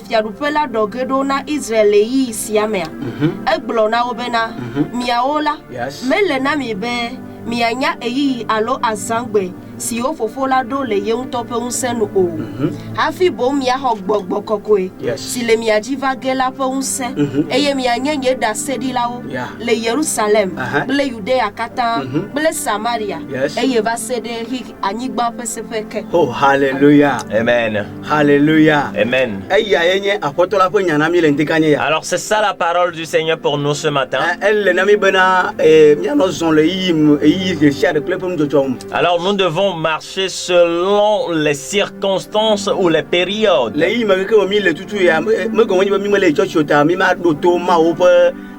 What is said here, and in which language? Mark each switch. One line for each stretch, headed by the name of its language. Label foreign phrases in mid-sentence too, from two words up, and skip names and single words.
Ewe: fiarupela dogedo na Israel yi siamea egblo na obena mi awola melena mi be mianya eyi alo azangbe si o fofola do le yeun tope unsenu o hafi bo mia hogbogbo kokwe si le mia jiva gela pe unse eye mianya nye da sedilawo le Jerusalem ble Judea kata ble Samaria eye va sede hi anyigba pesefeke.
English: Oh, hallelujah. Amen. Hallelujah. Amen.
French: Alors c'est ça la parole du Seigneur pour nous ce matin. Alors nous devons marcher selon les circonstances ou les périodes.